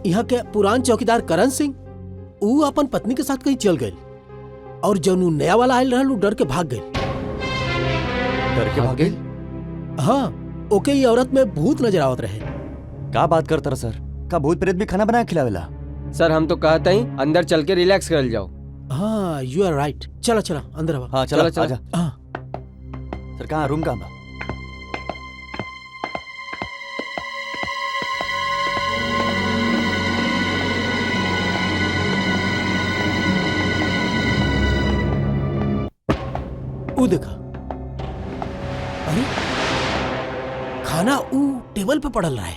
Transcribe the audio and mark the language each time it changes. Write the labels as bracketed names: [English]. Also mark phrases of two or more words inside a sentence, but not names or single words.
[Bhojpuri] यहाँ के पुरान चौकीदार करण सिंह वो अपन पत्नी के साथ कहीं चल गए और जौन नया वाला आयल रहल डर के भाग गए। डर के भागे? हाँ ओके ये औरत में भूत नजर आवत रहे। क्या बात करता रहा सर? का भूत प्रेत भी खाना बना के खिलावेला? सर हम तो कहते ही अंदर चल के रिलैक्स करल जाओ। [English] हाँ you are right, [Bhojpuri] चला चला अंदर आवा। हाँ चला चला, आजा। हाँ सर कहाँ रूम कहाँ बा? वो देखा, अरे खाना वो टेबल पे पड़ल रहा है।